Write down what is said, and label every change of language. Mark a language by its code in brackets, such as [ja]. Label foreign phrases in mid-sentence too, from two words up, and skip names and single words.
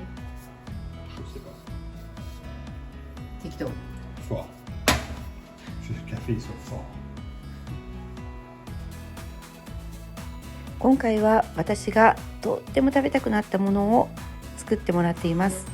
[fr] Je sais pas. Tikto. Fort. Le café ils sont forts. [ja] 今回は私がとっても食べたくなったものを作ってもらっています。